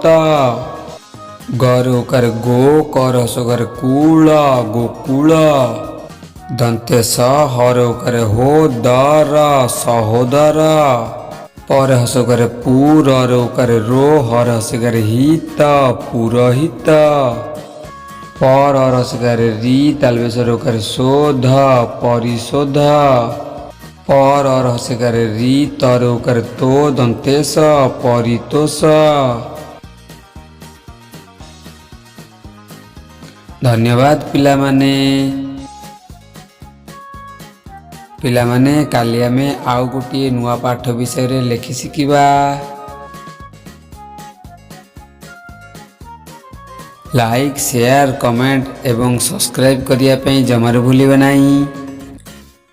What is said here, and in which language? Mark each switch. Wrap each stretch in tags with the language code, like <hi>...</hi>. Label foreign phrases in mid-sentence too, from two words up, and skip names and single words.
<or>ଗ ରେ ଓକାର ଗୋ, କ ରେ ଓକାର କୂଲ, ଗୋକୁଲ, ଦନ୍ତେ ସ, ହ ରେ ଓକାର ହୋଦର, ସହୋଦର, ପ ରେ ଓକାର ପୂ, ର ରେ ଓକାର ରୋ, ହ ରେ ଓକାର ହିତ, ପୁରୋହିତ, ପ ର ଓକାର ରୀ, ତାଲବେଶ ରେ ଓକାର ଶୋଧ, ପରିଶୋଧ, ପ ର ଓକାର ରୀ, ତ ରେ ଓକାର ତୋ, ଦନ୍ତେଶ, ପରିତୋଷ। ଧନ୍ୟବାଦ ପିଲାମାନେ। ପିଲାମାନେ କାଲି ଆମେ ଆଉ ଗୋଟେ ନୂଆ ପାଠ ବିଷୟ ଲେଖି ଶିଖିବା।</or> <en>like, share, comment</en> <or>ଏବଂ ସବସ୍କ୍ରାଇବ କରିୟା ପେ ଜମାର ଭୁଲିବେ ନାହିଁ।</or>